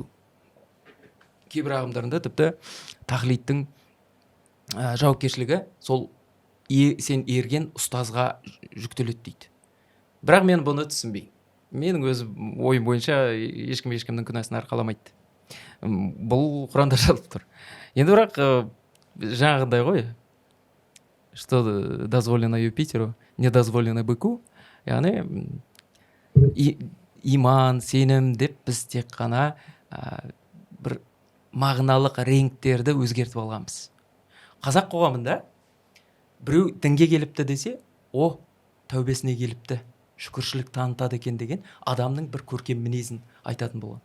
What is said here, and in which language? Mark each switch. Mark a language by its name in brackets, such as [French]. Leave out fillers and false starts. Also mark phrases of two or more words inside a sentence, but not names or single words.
[Kazakh] Кейбір ағымдарында тіпті тақлидтің жауапкершілігі сол сен ерген ұстазға жүктеледі дейді. Бірақ мен бұны түсінбеймін. Менің өз ойым бойынша ешкімнің күнәсін арқаламайды. Бұл Құранда жазылып тұр. Енді бірақ жаңағындай ғой, [Russian] что дозволено Юпитеру, не дозволено быку. [Kazakh] Яғни иман, сенім деп біз тек қана бір мағыналық реңктерді өзгертіп алғанбыз. Қазақ қоғамында біреу дінге келіпті десе, тәубесіне келіпті, шүкіршілік танытады екен деген адамның бір көркем мінезін айтатын болған.